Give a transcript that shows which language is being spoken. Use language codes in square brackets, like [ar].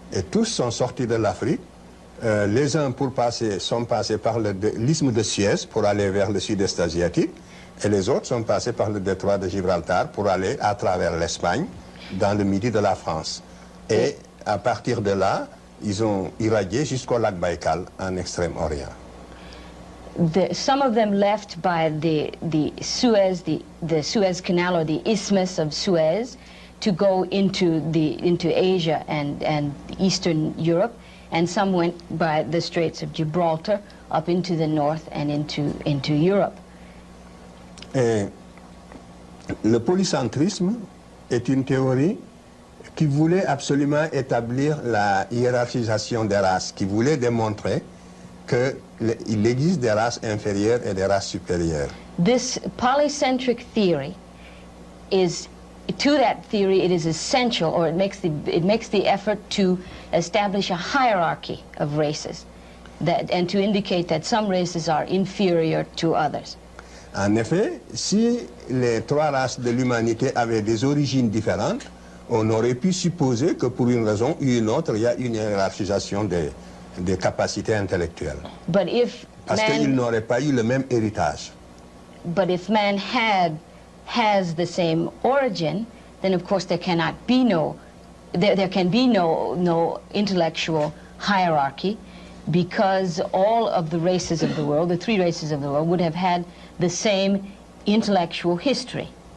[fr] Et tous sont sortis de l'Afrique. Les uns sont passés par l'isthme de Suez pour aller vers le sud-est asiatique, et les autres sont passés par le détroit de Gibraltar pour aller à travers l'Espagne, dans le midi de la France. Et à partir de là, ils ont irradié jusqu'au lac Baïkal, en Extrême-Orient. [en] Some of them left by the Suez, the Suez Canal, or the Isthmus of Suez, to go into Asia and Eastern Europe, and some went by the Straits of Gibraltar up into the north and into Europe. [fr] Et le polycentrisme est une théorie qui voulait absolument établir la hiérarchisation des races, qui voulait démontrer qu'il existe des races inférieures et des races supérieures. [en] This polycentric theory is, to that theory, it is essential, or it makes the effort to establish a hierarchy of races. and to indicate that some races are inferior to others. [fr] En effet, si les trois races de l'humanité avaient des origines différentes, on aurait pu supposer que pour une raison ou une autre, il y a une hiérarchisation des capacités intellectuelles. [en] But if [fr] Parce qu'ils n'auraient pas eu le même héritage. [en] But if man has the same origin, then of course there cannot be there can be no intellectual hierarchy, because all of the races of the world, the three races of the world, would have had the same intellectual history.